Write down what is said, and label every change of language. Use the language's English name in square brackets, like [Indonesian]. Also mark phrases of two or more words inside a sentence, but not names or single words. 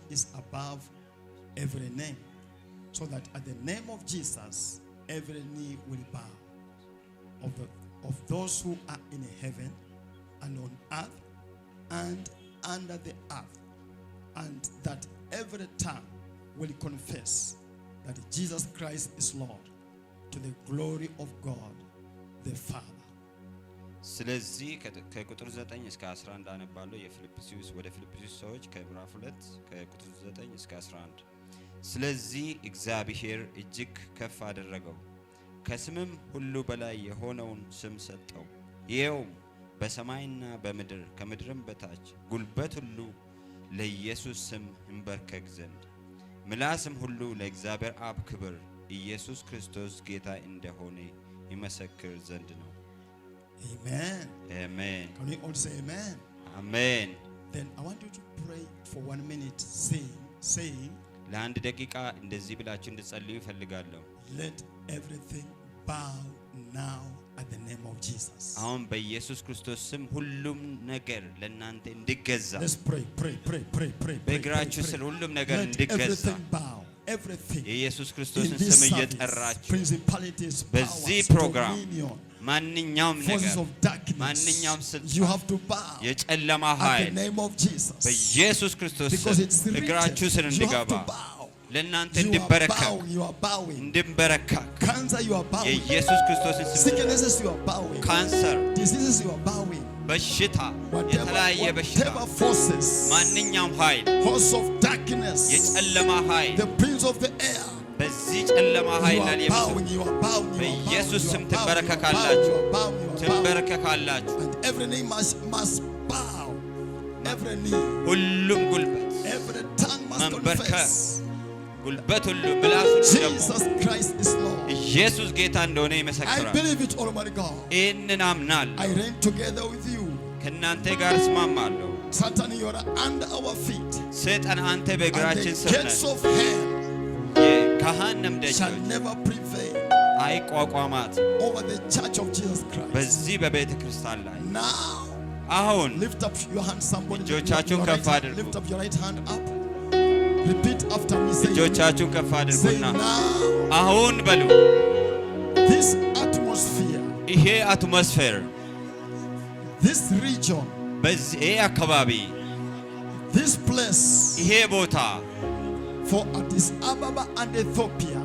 [English] is above every name, so that at the name of Jesus every knee will bow, of those who are in heaven and on earth and under the earth, and that every tongue will confess that Jesus Christ is Lord, to the glory of God the Father. [Amharic] ስለዚህ ከቁጥር 9 እስከ 11 አነባለሁ። የፊልጵስዩስ ወደ ፊልጵስዩስ ሰዎች ከምዕራፍ 2 ከቁጥር 9 እስከ 11። ስለዚህ እግዚአብሔር እጅግ ከፍ አደረገው፣ ከስምም ሁሉ በላይ የሆነውን ስም ሰጠው። ይኸውም በሰማይና በምድር ከምድርም በታች ጉልበት ሁሉ ለኢየሱስ ስም ይንበርከክ ዘንድ፣ ምላስም ሁሉ ለእግዚአብሔር አብ ክብር ኢየሱስ ክርስቶስ ጌታ እንደሆነ ይመሰክር ዘንድ ነው። [English] Amen. Amen. Can we all say amen? Amen. Then I want you to pray for 1 minute, saying, [Amharic] ለአንድ ደቂቃ እንደዚህ ብላችሁ እንድጸልዩ እፈልጋለሁ። [English] let everything bow now at the name of Jesus. [Amharic] አሁን በኢየሱስ ክርስቶስ ስም ሁሉም ነገር ለእናንተ እንዲገዛ [English] Let's pray. [Amharic] በእግራችሁ ስር ሁሉም ነገር እንዲገዛ [English] everything bow. Everything. [Amharic] የኢየሱስ ክርስቶስን ስም እየጠራችሁ [English] principalities, [Amharic] በዚህ [English] powers, [Amharic] ፕሮግራም [English] dominion, [Amharic] ማንኛውም ነገር [English] forces of darkness, [Amharic] ማንኛውም [English] you [Amharic] ስልጣን [English] have to bow [Amharic] የጨለማ [English] at the [Amharic] ኃይል [English] name of Jesus. [Amharic] በኢየሱስ ክርስቶስ [English] Because it's [Amharic] ስም [English] written, [Amharic] እግራችሁ ስር [English] you have [Amharic] እንዲገባ [English] to bow. [Amharic] ለእናንተ [English] You [Amharic] እንዲበረከክ [English] are bowing. [Amharic] እንዲበረከክ [English] Cancer, you are bowing. [Amharic] የኢየሱስ ክርስቶስን ስም [English] Sicknesses, you are bowing. [Amharic] ካንሰር [English] Diseases, you are bowing. [Amharic] በሽታ የተለያየ በሽታ [English] Whatever forces, [Amharic] ማንኛውም ኃይል [English] hosts of darkness, [Amharic] የጨለማ ኃይል [English] the prince of the air, [Amharic] በዚህ ጨለማ ኃይል ላይ [English] you are bowing. [Amharic] በኢየሱስ ስም [English] You [Amharic] ትበረከካላችሁ [English] are bowing. [Amharic] ትበረከካላችሁ [English] And every knee must bow. Every knee, [Amharic] ሁሉም ጉልበት [English] every tongue must [Amharic] መንበርከክ [English] confess. [Amharic] ጉልበት ሁሉ ምላስ ሁሉ ደግሞ [English] Jesus Christ is Lord. [Amharic] ኢየሱስ ጌታ እንደሆነ [English] I [Amharic] ይመሰክራል። [English] believe it, Almighty God. [Amharic] ይህንን አምናለሁ። [English] I reign together with you. [Amharic] ከእናንተ ጋር እስማማለሁ። [English] Satan, you are under our feet. [Amharic] ሰይጣን አንተ [English] And [Amharic] በእግራችን [English] the [Amharic] ስር [English] gates [Amharic] ነህ። [English] of hell [Amharic] የገሃነም [English] shall [Amharic] ደጆች [English] never prevail [Amharic] አይቋቋማት [English] over the church of Jesus Christ. [Amharic] በዚህ በቤተ ክርስቲያን ላይ [English] Now, [Amharic] አሁን [English] lift up your hand, somebody. እጆቻችሁን ከፍ አድርጉ። Lift up your right hand up. Repeat after me. Say, [Amharic] እጆቻችሁን ከፍ [English] say [Amharic] አድርጉና [English] now, [Amharic] አሁን በሉ [English] this atmosphere, [Amharic] ይሄ አትሞስፌር [English] this region, [Amharic] በዚህ አካባቢ [English] this place [Amharic] ይሄ ቦታ [English] for Addis Ababa and Ethiopia,